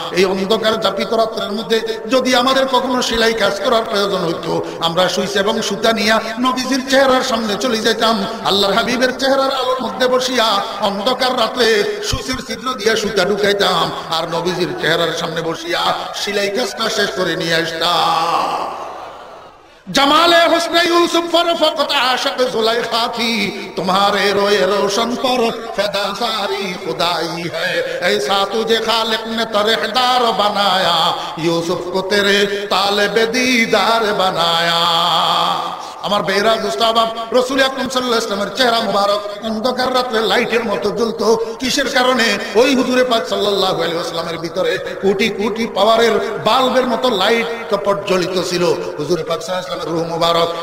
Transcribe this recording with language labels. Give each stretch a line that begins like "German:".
Bangla: এই অন্ধকার জাপিত রাত্রের মধ্যে যদি আমাদের কখনো সেলাই কাজ করার প্রয়োজন হইতো, আমরা সুইচ এবং সুতা নিয়ে নবীজির চেহারার সামনে চলে যেতাম। আল্লাহর হাবিবের চেহারার আলোর মধ্যে বসিয়া অন্ধকার রাতে সুইচের ছিদ্র দিয়ে সুতা ঢুকাইতাম, আর নবীজির চেহারার সামনে বসিয়া সেলাই কাজটা শেষ করে নিয়ে আসতাম।
Hindi: जमाले हुस्ने यूसुफ पर फकत आशिक जुलेखा थी, तुम्हारे रोए रोशन पर फिदा सारी खुदाई है। ऐसा तुझे खालिक ने तरहदार बनाया, यूसुफ को तेरे तालिबे दीदार बनाया।
Bangla: আমার বেহরা দুস্তাবাব, রাসূল আকরাম সাল্লাল্লাহু আলাইহি ওয়াসাল্লামের চেহারা মোবারক অন্ধকার রাতে লাইটের মতো জ্বলতো। কিসের কারণে? ওই হুজুরে পাক সাল্লাল্লাহু আলাইহি ওয়াসাল্লামের ভিতরে কোটি কোটি পাওয়ারের বাল্বের মতো লাইট কপট জ্বলিত ছিল হুজুরে পাক সাল্লাল্লাহু আলাইহি ওয়াসাল্লামের রূহ মোবারক।